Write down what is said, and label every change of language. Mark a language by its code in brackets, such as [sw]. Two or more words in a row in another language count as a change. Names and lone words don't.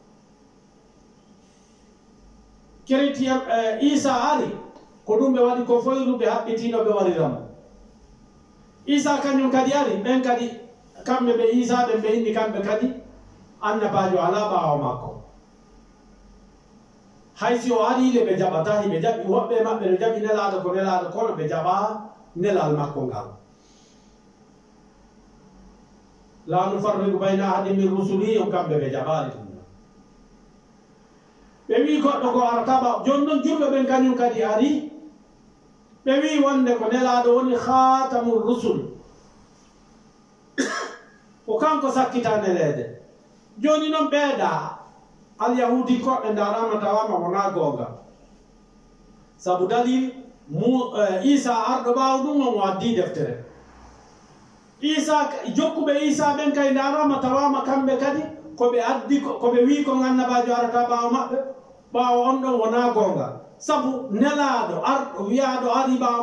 [ff] keretiyam Isa ari ko ɗum ɓe waɗi ko foyruɓe haɓɓitino ɓe wariramo Isa kañum kadi ari ɓen kadi kamɓe ɓe Isa ɓen ɓe indi kamɓe kadi annabajo ala ɓawo makko hay si o ari le ɓe jaɓata hiɓe jaɓi woɓɓe maɓɓe no jaɓi nelaɗo ko nelaɗo kono ɓe jaɓa nelal makko ngal [ar] لا نفرق بين أحد من رسله [ff] on kamɓe ɓe jaɓali ɗum ɓe wi goɗɗo ko artaba joni noon julɓe ɓen kañum kadi ari ɓe wi wonde ko nelaɗo woni [ar] خاتم الرسل [ff] ko kanko sakkita nelede joni noon ɓeeɗa alyahudi koɓe darama tawama wona gonga saabu dalil Isa arɗo ɓawo ɗum on o addi deftere Isa jokkuɓe Isa ɓen kay darama tawama kamɓe kadi koɓe addi koɓe wi ko annabajo arata ɓawo maɓɓe ɓawo on ɗon wona gonga saabu nelaɗo arɗo wiyaɗo ari ɓawo